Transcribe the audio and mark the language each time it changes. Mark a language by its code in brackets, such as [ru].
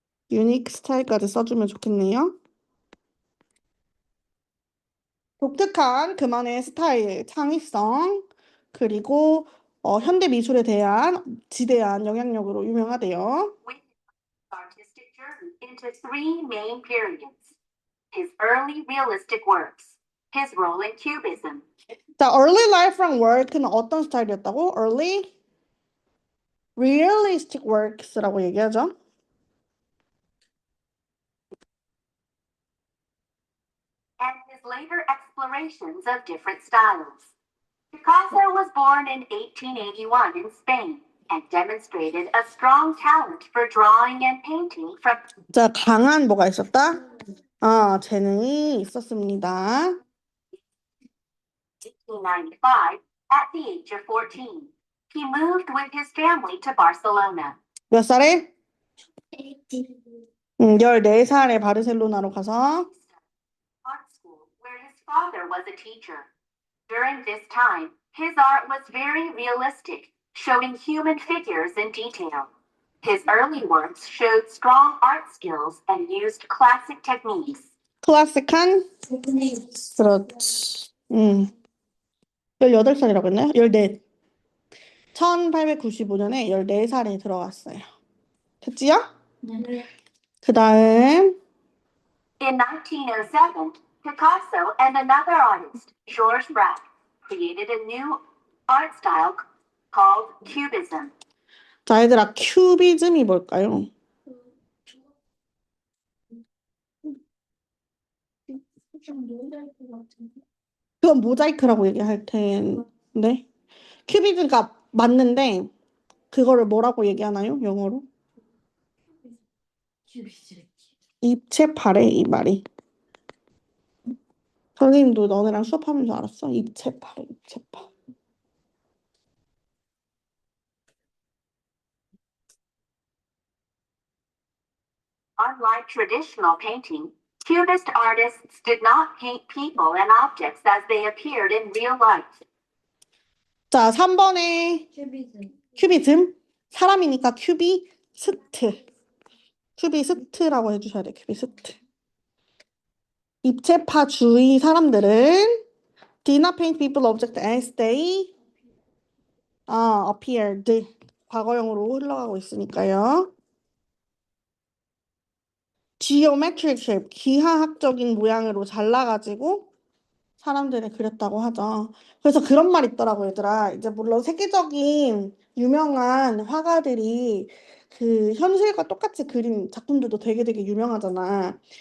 [ko] 유니크 스타일까지 써주면 좋겠네요. 독특한 그만의 스타일, 창의성, 그리고 현대 미술에 대한 지대한 영향력으로 유명하대요. [en] With his artistic journey into 3 main periods. His early realistic works, his role in Cubism, [ko] 자, [en] early life [ko] 랑 work는 어떤 스타일이었다고? [en] early realistic works [ko] 라고 얘기하죠. [en] and his later explorations of different styles. Picasso was born in 1881 in Spain and demonstrated a strong talent for drawing and painting from [ko] 자, 강한 뭐가 있었다? 재능이 있었습니다. [en] 1895 at the age of 14. He moved with his family to Barcelona. [ko] 몇 살에? 18. 14살에 바르셀로나로 가서 [en] Art school, where his father was a teacher. During this time, his art was very realistic, showing human figures in detail. His early works showed strong art skills and used classic techniques. [ko] 클래식한? 그렇지. 18살이라고 했나요? 14. 1895년에 14살에 들어갔어요. 됐지요? 그 다음 [en] In 1907, Picasso and another artist, Georges Braque, created a new art style called Cubism. [ko] 자, 얘들아, 큐비즘이 뭘까요? 좀 놀랄 것 같은데. 그건 모자이크라고 얘기할 텐데. 큐비즘가 맞는데 그거를 뭐라고 얘기하나요? 영어로? 입체파래, 이 말이. 선생님도 너네랑 수업하면서 알았어? 입체파래, 입체파. [en] Unlike traditional painting, Cubist artists did not paint people and objects as they appeared in real life. [ko] 자, 3번에 큐비즘. 큐비즘. 사람이니까 큐비스트. 큐비스트라고 해주셔야 돼, 큐비스트. 입체파주의 사람들은 [en] did not paint people object as they appeared. [ko] 과거형으로 흘러가고 있으니까요. [en] geometric shape, [ko] 기하학적인 모양으로 잘라가지고 사람들을 그렸다고 하죠. 그래서 그런 말 있더라고, 얘들아. 이제 물론 세계적인 유명한 화가들이 그 현실과 똑같이 그린 작품들도 되게 유명하잖아.